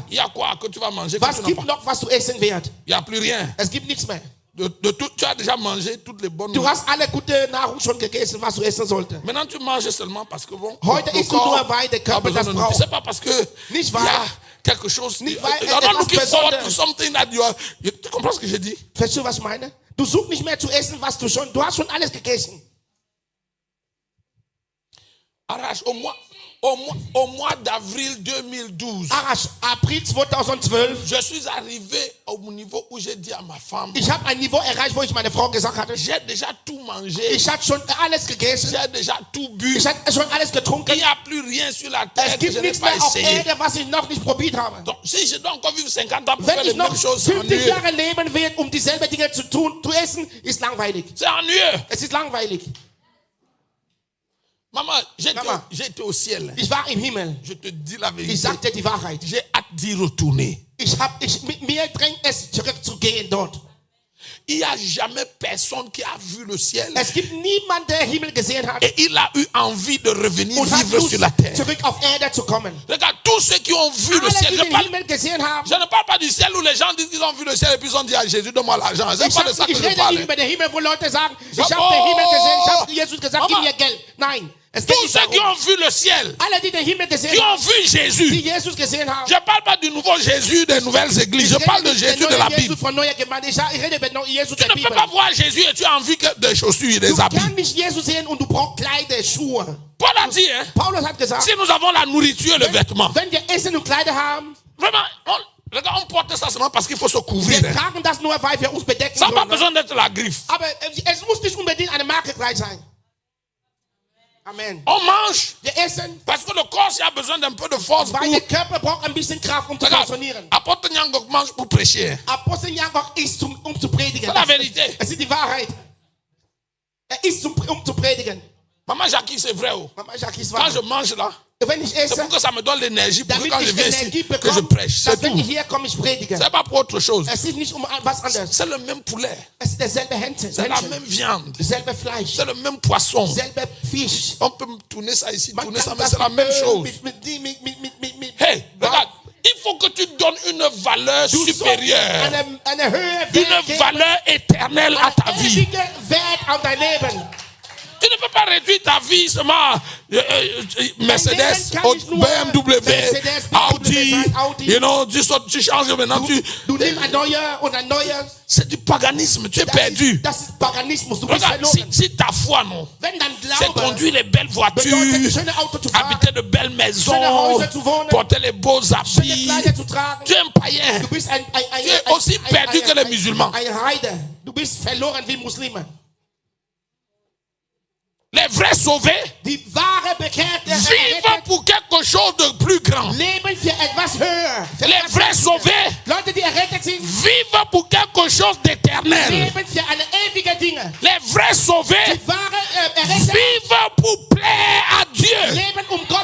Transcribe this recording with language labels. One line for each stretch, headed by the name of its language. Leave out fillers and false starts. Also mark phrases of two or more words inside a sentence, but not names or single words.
French: il y a quoi que tu vas manger que
German: was
French: tu n'as
German: gibt
French: pas?
German: noch, was du essen wird?
French: Il n'y a plus rien.
German: Es gibt nichts mehr.
French: De tout, tu as déjà mangé toutes les bonnes.
German: Du hast alle gute Nahrung schon gegessen, was du essen solltest.
French: Maintenant, tu manges seulement parce que bon.
German: Heute
French: le
German: isst du
French: corps
German: nur, weil der
French: a
German: Körper
French: besoin
German: das
French: de
German: braucht.
French: nourriture. C'est pas parce que
German: Nicht
French: il y a
German: wahr?
French: quelque chose.
German: Nicht weil
English: You're not
German: etwas
English: looking forward to
German: Besonderes.
English: something that you are.
French: Tu comprends ce que j'ai dit?
German: Verstehst du, was ich meine? Du suchst nicht mehr zu essen, was du hast schon alles gegessen.
French: Arrache au mois d'avril 2012.
German: Arash, April 2012,
French: Je suis arrivé au niveau où j'ai dit à ma femme,
German: ich habe ein Niveau erreicht, wo ich meine Frau gesagt hatte,
French: j'ai déjà tout mangé,
German: ich hatte schon alles gegessen,
French: j'ai déjà tout bu.
German: ich hatte schon alles
French: Il
German: getrunken.
French: n'y a plus rien sur la
German: Es
French: terre que
German: gibt
French: je n'ai
German: nichts
French: pas
German: mehr auf
French: essayé.
German: Erde, was ich noch nicht probiert habe.
French: Donc, si je dois encore vivre 50 ans pour
German: Wenn
French: faire les
German: ich noch
French: mêmes choses, c'est
German: 50
French: ennuyeux.
German: Jahre leben werde, dieselbe Dinge zu tun, zu essen, ist langweilig.
French: C'est ennuyeux.
German: Es ist langweilig.
French: Maman, Maman. j'étais au ciel.
German: Ich war im Himmel.
French: Je te dis la
German: Ich
French: vérité.
German: sag dir die Wahrheit.
French: J'ai hâte d'y retourner.
German: Mir drängt es, zurückzugehen dort.
French: Il n'y a jamais personne qui a vu le ciel
German: Es gibt niemanden, der Himmel gesehen hat
French: et il a eu envie de revenir
German: und hat
French: vivre
German: Lust,
French: sur la terre.
German: zurück auf Erde zu kommen.
French: Regarde, tous ceux qui ont vu le
German: Alle,
French: ciel,
German: die
French: je
German: den
French: parle,
German: Himmel gesehen haben,
French: je ne parle pas du ciel où les gens disent qu'ils ont vu le ciel et puis ils ont dit à Jésus, donne-moi l'argent. C'est pas de ça que
German: ich
French: je
German: rede
French: parle.
German: nicht über den Himmel, wo Leute sagen, ich Mama. habe den Himmel gesehen, ich habe Jesus gesagt, gib Mama. mir Geld. Nein, es geht
French: Tous
German: nicht
French: ceux qui
German: darum.
French: ont vu le ciel,
German: Alle, die den Himmel gesehen
French: qui
German: haben,
French: ont vu
German: die
French: Jésus.
German: Jesus gesehen haben,
French: Je ne parle pas du nouveau Jésus des nouvelles églises. Je parle de
German: nicht über
French: Jésus de
German: den
French: la
German: neuen Jesus
French: Bible.
German: von neuer Gemeinde. Ich rede über den Jesus
French: Tu
German: der
French: ne
German: Bibel.
French: peux pas voir Jésus et tu as envie que des chaussures et
German: Du
French: des habits.
German: kannst nicht Jesus sehen und du brauchst Kleider, Schuhe.
French: Paul a dit, hein,
German: Paulus hat gesagt,
French: si nous avons la nourriture et le vêtement,
German: wenn wir Essen und Kleider haben,
French: vraiment, regarde, on porte ça seulement parce qu'il faut se couvrir.
German: wir
French: Hein.
German: tragen das nur, weil wir uns bedecken
French: Ça n'a pas
German: sollen.
French: besoin d'être la griffe.
German: Aber es muss nicht unbedingt eine Markekleid sein.
French: Amen. On mange
German: Wir essen,
French: parce que le corps il a besoin d'un peu de force pour...
German: weil der Körper braucht ein bisschen Kraft, um zu
French: Regarde,
German: funktionieren.
French: apôtre Nyangok mange pour prêcher. Hein.
German: Apostel Jakob isst, um zu predigen.
French: C'est la vérité.
German: Es ist die Wahrheit. Isst, um zu predigen.
French: Maman Jackie, c'est vrai. Oh.
German: Mama Jackie, ist
French: Quand
German: wahr.
French: je mange là,
German: Wenn ich
French: c'est
German: esse,
French: pour que ça me donne l'énergie pour que
German: damit
French: quand je
German: ich
French: viens ici,
German: Energie
French: que je
German: bekomme,
French: prêche. C'est
German: dass wenn ich
French: tout.
German: hier komme, ich predige.
French: C'est pas pour autre chose.
German: Es ist nicht was anderes.
French: C'est le même poulet.
German: Es ist derselbe Hähnchen,
French: C'est la même viande.
German: selbe Fleisch,
French: C'est le même poisson.
German: selbe Fisch.
French: On peut tourner ça ici,
German: Man
French: tourner ça,
German: kann
French: mais
German: das
French: c'est la même chose.
German: mit
French: Hey, regarde, il faut que tu donnes une valeur
German: Du sollst
French: supérieure,
German: eine Höhe
French: une
German: geben,
French: valeur éternelle à ta
German: einen
French: vie.
German: ewigen Wert an dein Leben.
French: Tu ne peux pas réduire ta vie seulement Mercedes, BMW, Audi,
English: you know,
French: tu changes maintenant,
German: Du nimmst ein neuer und ein neuer.
French: c'est du paganisme, tu es perdu.
German: Das ist Paganismus, du bist
French: Regarde,
German: verloren.
French: si ta foi, non,
German: Wenn dein
French: c'est
German: Glaube
French: conduire les belles voitures,
German: bedeutet, schöne Auto zu fahren,
French: habiter de belles maisons,
German: schöne Häuser zu wohnen,
French: porter les beaux
German: schöne
French: habits,
German: Kleider zu tragen,
French: tu es un païen.
German: du bist
French: Tu es aussi perdu que les musulmans.
German: Ein Heide. Du bist verloren wie Muslime.
French: Les vrais sauvés
German: Die wahre Bekehrte
French: vivent pour quelque chose de plus grand.
German: leben für etwas höher. Für
French: Les
German: etwas
French: vrais
German: Wichtiges.
French: sauvés
German: Leute, die errettet sind,
French: vivent pour quelque chose d'éternel.
German: leben für eine ewige Dinge.
French: Les vrais sauvés
German: Die wahre Errettet
French: vivent pour plaire à Dieu.
German: leben,